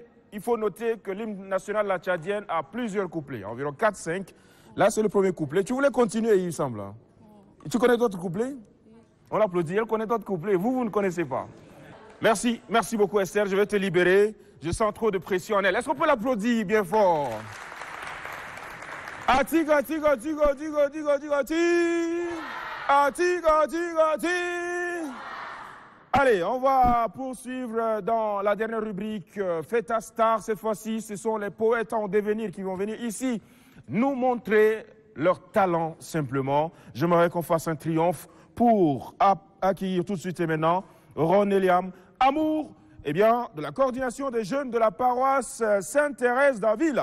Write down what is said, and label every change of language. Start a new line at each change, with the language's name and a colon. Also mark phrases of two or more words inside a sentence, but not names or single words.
French: Il faut noter que l'hymne national la tchadienne a plusieurs couplets, environ 4-5. Là, c'est le premier couplet. Tu voulais continuer, il semble. Tu connais d'autres couplets? On l'applaudit. Elle connaît d'autres couplets. Vous ne connaissez pas. Merci. Merci beaucoup, Esther. Je vais te libérer. Je sens trop de pression en elle. Est-ce qu'on peut l'applaudir bien fort? Atiga, tiga, tiga, tiga, tiga, tiga, tiga. Atiga, tiga, tiga. Allez, on va poursuivre dans la dernière rubrique Fête à Star. Cette fois-ci, ce sont les poètes en devenir qui vont venir ici nous montrer leur talent simplement. J'aimerais qu'on fasse un triomphe pour accueillir tout de suite et maintenant Roneliam Amour, de la coordination des jeunes de la paroisse Sainte-Thérèse d'Avila.